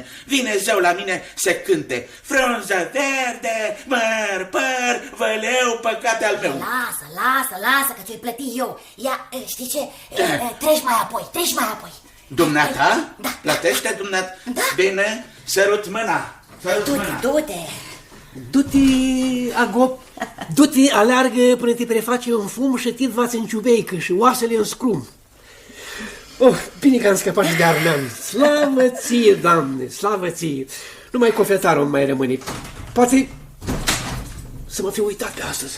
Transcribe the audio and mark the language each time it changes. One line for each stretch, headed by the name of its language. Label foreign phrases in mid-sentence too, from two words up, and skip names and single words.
Romanian: Vine zeu la mine, se cânte. Frunză verde, măr, păr, văleu, păcat al meu. Lasă, că ți-o plăti eu. Ia, știi ce? Treci mai apoi. Dumneata? Da. Plătește dumneata? Da. Bine, sărut mâna. Du-te. Du-te, Agop, du-te, aleargă până te preface în fum și te-ți în ciubeică și oasele în scrum. Bine că am scăpat și de Armean. Slavă ție, Doamne, slavă ție. Numai cofetarul mai rămâne. Poate să mă fi uitat pe astăzi.